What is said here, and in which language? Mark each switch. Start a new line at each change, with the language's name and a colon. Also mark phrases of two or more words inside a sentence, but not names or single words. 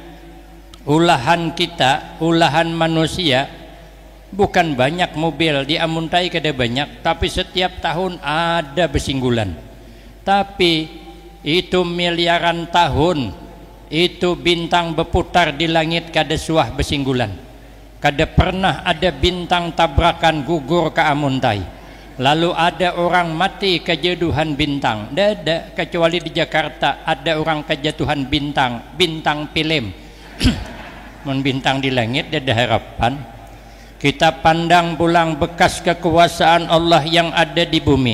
Banjar: Ulahan kita, ulahan manusia, bukan banyak mobil di Amuntai kada banyak, tapi setiap tahun ada bersinggulan. Tapi itu miliaran tahun, itu bintang berputar di langit kada suah bersinggulan. Kada pernah ada bintang tabrakan gugur ke Amuntai.
Indonesian: Lalu ada orang mati kejatuhan bintang. Tidak ada, kecuali di Jakarta ada orang kejatuhan bintang, bintang film. Membintang di langit ada harapan.
Banjar: Kita pandang pulang bekas kekuasaan Allah yang ada di bumi.